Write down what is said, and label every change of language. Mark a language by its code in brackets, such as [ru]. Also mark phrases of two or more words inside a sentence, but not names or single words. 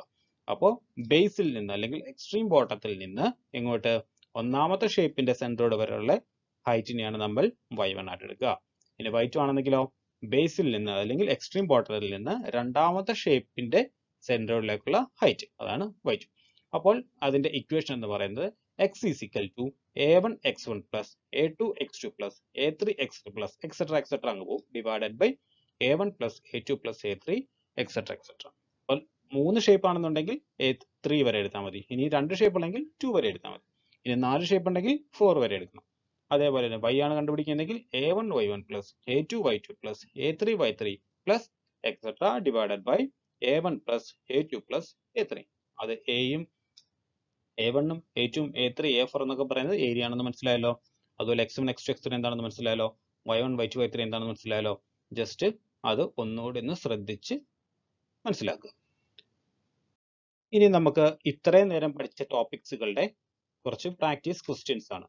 [ml] അപ്പോൾ ബേസിൽ നിന്ന് അല്ലെങ്കിൽ എക്സ്ട്രീം ബോട്ടത്തിൽ നിന്ന് ഇങ്ങോട്ട് ഒന്നാമത്തെ ഷേപ്പിന്റെ സെൻട്രോഡ് വരെയുള്ള ഹൈറ്റിനെയാണ് നമ്മൾ y1 ആയിട്ട് എടുക്കുക. ഇനി y2 ആണെന്നെങ്കിലോ ബേസിൽ നിന്ന് അല്ലെങ്കിൽ എക്സ്ട്രീം ബോട്ടത്തിൽ നിന്ന് രണ്ടാമത്തെ ഷേപ്പിന്റെ സെൻട്രോഡിലേക്കുള്ള ഹൈറ്റ്, അതാണ് y2. അപ്പോൾ അതിന്റെ ഇക്വേഷൻ എന്ന് പറയുന്നത് [en] x is equal to a1 x1 plus a2 x2 plus a3 x3 plus etc [ml] അങ്ങ് പോകും, [en] divided by a1 plus a2 plus a3 etc etc. [ml] അപ്പോൾ 3 ഷേപ്പ് ആണെന്നുണ്ടെങ്കിൽ a3 വരെ എടുത്താൽ മതി, ഇനി 2 ഷേപ്പ് ഉണ്ടെങ്കിൽ 2 വരെ എടുത്താൽ മതി, ഇനി 4 ഷേപ്പ് ഉണ്ടെങ്കിൽ 4 വരെ എടുക്കണം. അതേപോലെ തന്നെ y ആണ് കണ്ടുപിടിക്കുന്നതെങ്കിൽ [en] a1 y1 plus a2 y2 plus a3 y3 plus etc divided by a1 plus a2 plus a3. [ml] അത് എയും a1 ഉം a2 ഉം a3 a4 എന്നൊക്കെ പറയുന്നത് ഏരിയ ആണെന്ന് മനസ്സിലായല്ലോ. അതുപോലെ x1 x2 x3 എന്താണെന്ന് മനസ്സിലായല്ലോ, y1 y2 y3 എന്താണെന്ന് മനസ്സിലായല്ലോ. ജസ്റ്റ് അത് ഒന്നുകൂടി ഒന്ന് ശ്രദ്ധിച്ച് മനസ്സിലാക്കുക. ഇനി നമുക്ക് ഇത്രയും നേരം പഠിച്ച ടോപ്പിക്സുകളുടെ കുറച്ച് [en] practice questions [ml] ആണ്.